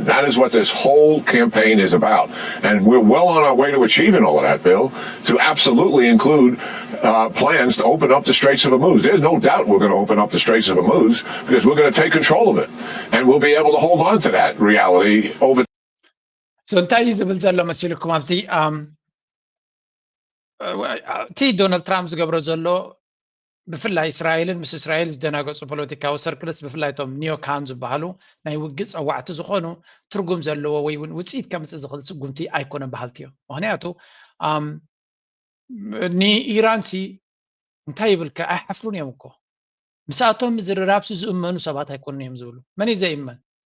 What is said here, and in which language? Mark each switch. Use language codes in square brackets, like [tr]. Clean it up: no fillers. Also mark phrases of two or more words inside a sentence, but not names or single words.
[en] That is what this whole campaign is about. And we're well on our way to achieving all of that, Bill, to absolutely include plans to open up the Straits of Hormuz. There's no doubt we're going to open up the Straits of Hormuz because we're going to take control of it. And we'll be able to hold on to that reality over. [ti] So እንታይ ዝብል ዘሎ መሲልኩም ኣብዚ እቲ ዶናልድ ትራምፕ ዝገብሮ ዘሎ ብፍላይ እስራኤልን ምስ እስራኤል ዝደናገፁ ፖለቲካዊ ሰርክልስ ብፍላይ እቶም ኒዮካን ዝበሃሉ ናይ ውግእ ፀዋዕቲ ዝኾኑ ትርጉም ዘለዎ ወይ እውን ውፅኢት ከምፅእ ዝኽእል ስጉምቲ ኣይኮነን በሃልቲ እዮም ምክንያቱ ንኢራንሲ እንታይ ይብልካ ኣይሓፍሩን እዮም እኮ ምስኣቶም ምዝርራብሲ ዝእመኑ ሰባት ኣይኮኑን እዮም ዝብሉ መን እዩ ዘይእመን